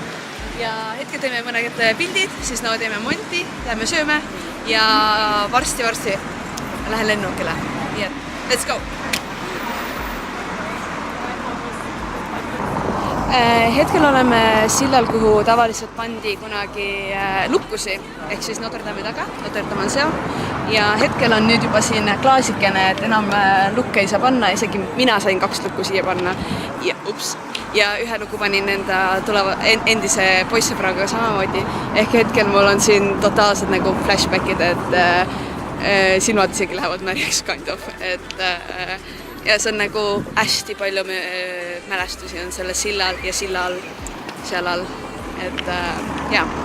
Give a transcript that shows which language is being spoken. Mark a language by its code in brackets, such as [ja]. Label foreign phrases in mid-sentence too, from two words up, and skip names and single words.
[et] Ja hetkel teeme mõned pildid, siis teeme monti, lähme sööme ja varsti lähen lennukile. Nii et, [en] let's go! [et] Hetkel oleme sillal, kuhu tavaliselt pandi kunagi lukkusi, ehk siis Notre Dame'i taga, Notre Dame on seal. Ja hetkel on nüüd juba siin klaasikene, et enam lukke ei saa panna, isegi mina sain 2 lukku siia panna. Ja ühe luku panin enda endise poissõbraga samamoodi. Ehk hetkel mul on siin totaalselt nagu flashbackid, et silmad isegi lähevad märjaks [en] kind of. [et] Ja see on nagu hästi palju mälestusi on selle sillal ja silla all, seal all, et jaa.